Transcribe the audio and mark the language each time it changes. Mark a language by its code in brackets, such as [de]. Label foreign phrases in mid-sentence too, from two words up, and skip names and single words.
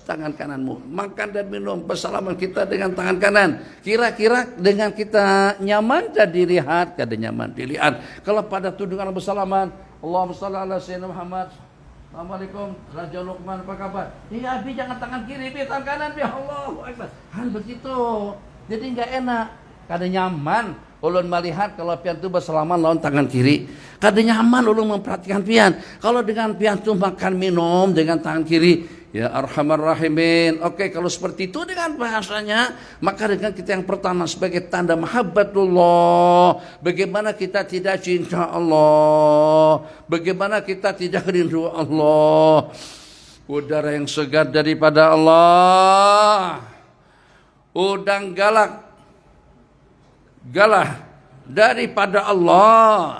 [id] Tangan kananmu makan dan minum, bersalaman kita dengan tangan kanan, kira-kira dengan kita nyaman dan dilihat, [bjn] kada nyaman dilihat. [id] Kalau pada tudungan bersalaman, [ar] اللهم صل على سيدنا محمد، السلام عليكم, [id] Raja Luqman, apa kabar? Iya, Bi, jangan tangan kiri, Bi, tangan kanan, Bi, [ar] الله أكبر. [id] Hal begitu. Jadi enggak enak, [bjn] kada nyaman ulun melihat kalau pian tu bersalaman lawan tangan kiri. Kada nyaman ulun memperhatikan pian. Kalau dengan pian tu makan minum dengan tangan kiri, [ar] يا أرحم الراحمين. [id] Oke, kalau seperti itu dengan bahasanya, maka dengan kita yang pertama sebagai tanda mahabbatullah, bagaimana kita tidak cinta Allah, bagaimana kita tidak rindu Allah. Udara yang segar daripada Allah, udang galah daripada Allah.